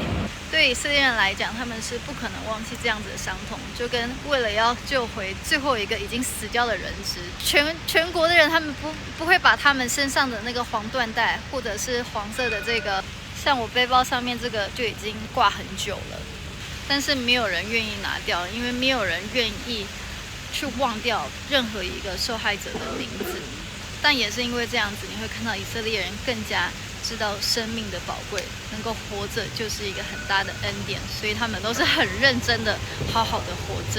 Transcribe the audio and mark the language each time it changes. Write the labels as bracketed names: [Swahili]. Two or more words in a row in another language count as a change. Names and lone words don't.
[Chinese] 對以色列人來講，他們是不可能忘記這樣子的傷痛，就跟為了要救回最後一個已經死掉的人質，全國的人他們不會把他們身上的那個黃緞帶，或者是黃色的這個，像我背包上面這個就已經掛很久了，但是沒有人願意拿掉，因為沒有人願意去忘掉任何一個受害者的名字。但也是因為這樣子，你會看到以色列人更加知道生命的寶貴，能夠活着就是一個很大的恩典，所以他們都是很認真的好好的活着。